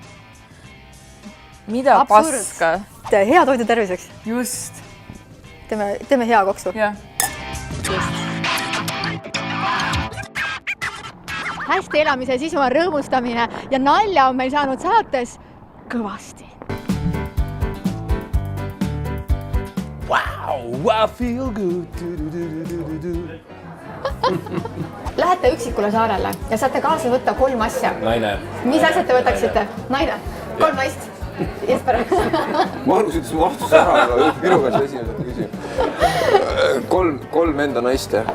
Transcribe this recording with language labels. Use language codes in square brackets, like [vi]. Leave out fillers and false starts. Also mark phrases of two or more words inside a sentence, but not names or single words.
[et] Mida paska? Hea toidu terviseks. Just. Teeme hea koksu. Jah. Hästi elamise sisu on rõõmustamine ja nalja on meil saanud saates kõvasti. [en] Wow, I feel good. [et] Lähete üksikule saarele ja saate kaasa võtta 3 asja. Naine. Mis asjad te võtaksite? Naine? 3 naist? Jesper? Margus ütles mu vastuse ära, aga minu käest esimesed küsib. 3 enda naist, jah.